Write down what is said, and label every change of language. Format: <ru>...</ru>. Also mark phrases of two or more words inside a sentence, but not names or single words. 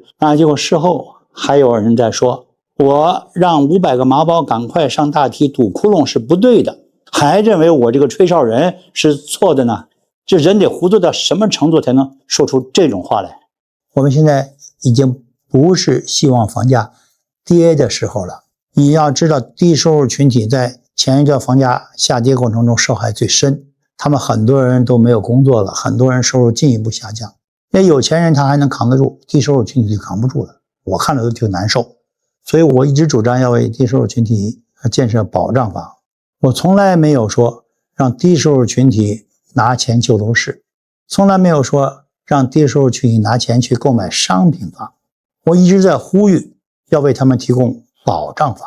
<zh>結果事後還有人在說，我讓500個麻包趕快上大堤堵窟窿是不對的，還認為我這個吹哨人是錯的呢。這人得糊塗到什麼程度才能說出這種話來？我們現在已經不是希望房價跌的時候了。你要知道，低收入群體在前一段房價下跌過程中受害最深，他们很多人都沒有工作了，很多人收入進一步下降。那有錢人他還能扛得住，低收入群體就扛不住了，我看着都挺難受。所以我一直主張要為低收入群體建設保障房，我從來沒有說讓低收入群體拿錢救樓市，從來沒有說讓低收入群體拿錢去購買商品房，我一直在呼籲要為他們提供保障房。</zh>